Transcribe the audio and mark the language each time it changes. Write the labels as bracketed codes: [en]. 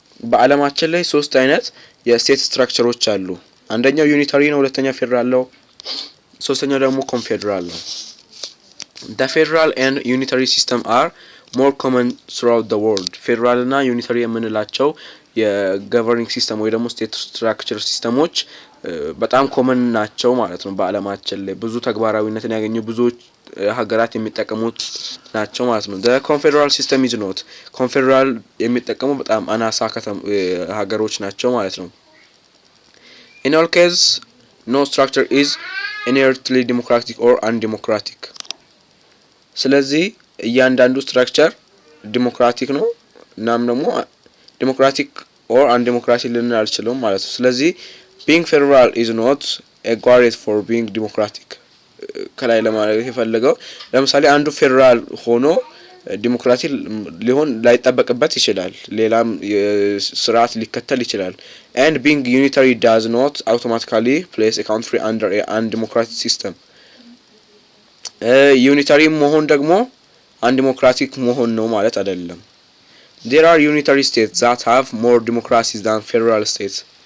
[am] በዓለማችን ላይ ሶስት አይነት የስቴት ስትራክቸሮች አሉ። አንደኛው ዩኒታሪ ነው፣ ሁለተኛው ፌደራል ነው፣ ሶስተኛው ደግሞ ኮንፌደራል ነው። [en] The federal and unitary system are more common throughout the world. [am] ፌደራል እና ዩኒታሪ የምንላቸው የገቨርኒንግ ሲስተም ወይ ደግሞ ስቴት ስትራክቸር ሲስተሞች በጣም ኮመን ናቸው ማለት ነው። በዓለማችን ላይ ብዙ ተግባራዊነትን ያገኙ ብዙ ሀገራት የሚጠቀሙት ናቸው ማለት ነው። [en] The confederal system is not. [am] ኮንፌደራል የሚጠቀሙ በጣም አናሳ ሀገሮች ናቸው ማለት ነው። [en] In all cases, no structure is inherently democratic or undemocratic. [am] ስለዚህ እያንዳንዱ ስትራክቸር ዲሞክራቲክ ነው እናም ደግሞ ዲሞክራቲክ [en] or undemocratic [am] ልንል አልችልም ማለት ነው። ስለዚህ [en] being federal is not a guarantee for being democratic [am] ከላይ ለማለት የፈለገው ለምሳሌ አንዱ ፌደራል ሆኖ ዲሞክራሲ ሊሆን ላይጠበቅበት ይችላል፣ ሌላም ስርዓት ሊከተል ይችላል። [en] and being unitary does not automatically place a country under a undemocratic system. [am] ዩኒታሪ መሆን ደግሞ undemocratic መሆን ነው ማለት አይደለም። [en] There are unitary states that have more democracy than federal states.